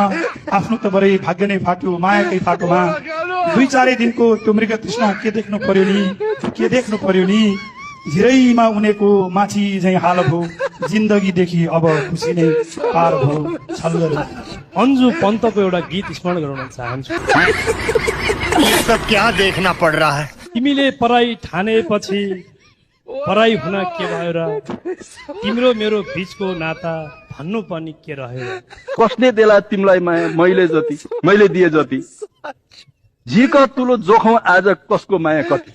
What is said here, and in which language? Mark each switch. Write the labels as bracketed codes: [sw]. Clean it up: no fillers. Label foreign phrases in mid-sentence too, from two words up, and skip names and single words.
[ne] आफ्नो त बरै भाग्य नै फाट्यो मायाकै फाटोमा। 2-4 दिनको त्यो मृग तृष्णा के देख्नु पर्यो नि। झिरैमा उनेको माछी झै हाल भयो। जिन्दगीदेखि अब खुसी नै पार भयो। छल गर्यो। अन्जु पन्तको एउटा गीत स्मरण गराउन चाहन्छु। [hi] ये सब क्या देखना पड़ रहा है? [ne] तिमीले पराई ठानेपछि पराई हुन के भयो र? तिम्रो मेरो बीचको नाता भन्नु पनि के रह्यो? कसले देला तिमीलाई माया मैले दिए जति। झिक तुलो जोखौं आज कसको माया कति।